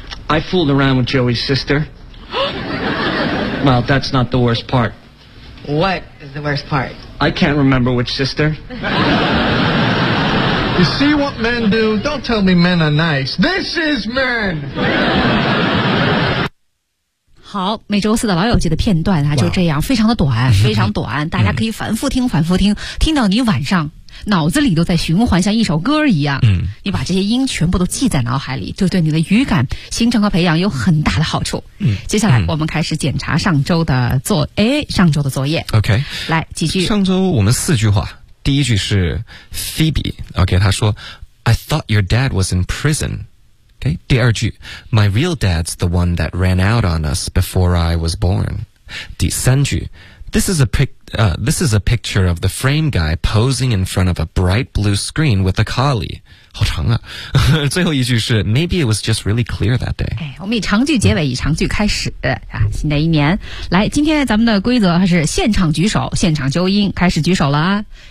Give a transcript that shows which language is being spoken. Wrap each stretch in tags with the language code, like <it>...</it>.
<en>I fooled around with Joey's sister. Well, that's not the worst part. What is the worst part? I can't remember which sister. You see what men do? Don't tell me men are nice. This is men!</en> <zh>好，每周四的老友记的片段啊，就这样，非常的短，非常短，大家可以反复听，反复听，听到你晚上脑子里都在循环，像一首歌一样。嗯，你把这些音全部都记在脑海里，就对你的语感形成和培养有很大的好处。嗯，接下来我们开始检查上周的上周的作业。</zh> <en>OK，</en> <zh>来几句。上周我们四句话，第一句是 Phoebe， OK， 他说</zh> <en>I thought your dad was in prison。 Okay,</en> <zh>第二句</zh> <en>My real dad's the one that ran out on us before I was born. 第三句 This is a picture of the frame guy posing in front of a bright blue screen with a collie.</en> <zh>好长啊最后一句是</zh> <en>Maybe it was just really clear that day.</en> <zh>我们以长句结尾，以长句开始啊，新的一年。来，今天咱们的规则是现场举手，现场纠音，开始举手了啊。</zh>